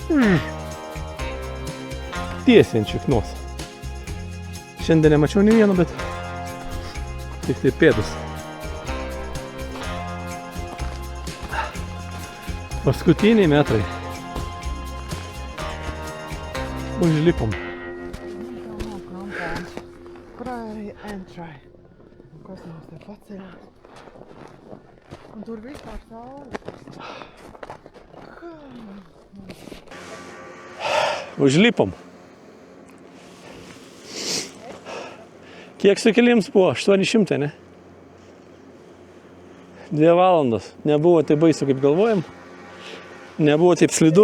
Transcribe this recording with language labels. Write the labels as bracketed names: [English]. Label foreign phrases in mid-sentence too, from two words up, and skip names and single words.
[Lithuanian] Tiesiai ant šiknos. Šiandien nemačiau nei vieno, bet tik tai pėdus. Paskutiniai metrai. Užlipom. Kurai entrai. [Latvian] Kas mums te paceļās. Un tur vispār saule. [Lithuanian] Užlipom. Kiek sukelims buvo? 800, ne? 2 valandos. Nebuvo taip baisu, kaip galvojam. Nebuvo taip slidu.